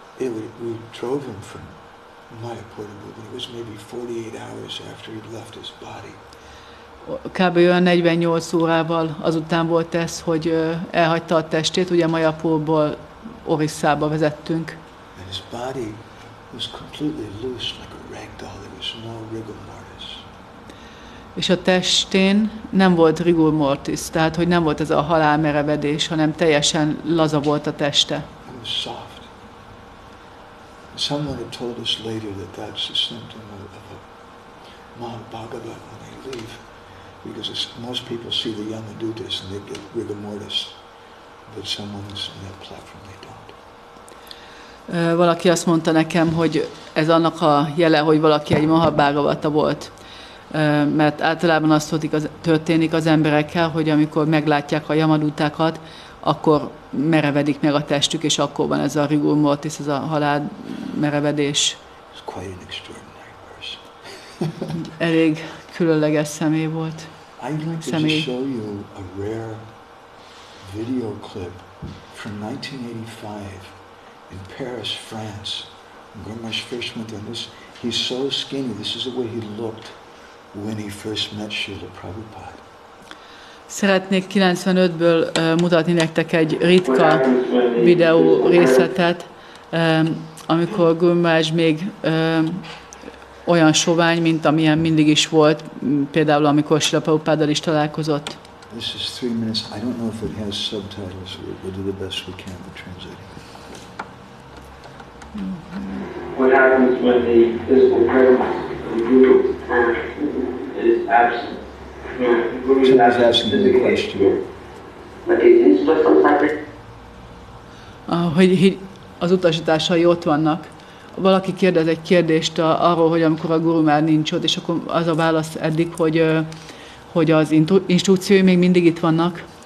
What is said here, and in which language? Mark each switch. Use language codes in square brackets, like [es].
[en] We drove him from Mayapur to Gour, and it was maybe 48 hours after he'd left his body. [hu] Kb. Olyan 48 órával azután volt ez, hogy elhagyta a testét, ugye Mayapurból Orisszába vezettünk. [en] And his body was completely loose like a rag doll. There was no rigor mortis. [hu] És a testén nem volt rigor mortis, tehát hogy nem volt ez a halálmerevedés, hanem teljesen laza volt a teste. [en] It was soft. Someone had told us later that that's a symptom of a Mahabhagavat when they leave, because most people see the Yamadutas and they get rigor mortis, but someone who's on that platform, they don't. [hu] Valaki azt mondta nekem, hogy ez annak a jele, hogy valaki egy Mahabhagavata volt. Mert általában az történik az emberekkel, hogy amikor meglátják a Yamadutákat, akkor merevedik meg a testük, és akkor van ez a rigor mortis, ez a halál merevedés. [en] It's quite an extraordinary person. [hu] Elég különleges személy volt. [en] I'd like to just show you a rare video clip from 1985 in Paris, France. Gour Maharaj first went there. He's so skinny. This is the way he looked when he first met Srila Prabhupada. [hu] Szeretnék 95-ből mutatni nektek egy ritka videó részletet, amikor Gour Maharaj még olyan sovány, mint amilyen mindig is volt, például amikor Srila Prabhupáddal is találkozott. [en] This is 3 minutes. I don't know if it has subtitles. We'll do the best we can to translate it. What happens when the physical presence of the Guru is absent? Somebody's asking me a question. But his instructions are there. [hu] Hogy az utasításai ott vannak. Valaki kérdez egy kérdést arról, hogy amikor a Guru már nincs ott, és akkor az a válasz eddig, hogy az instrukciói még mindig itt vannak.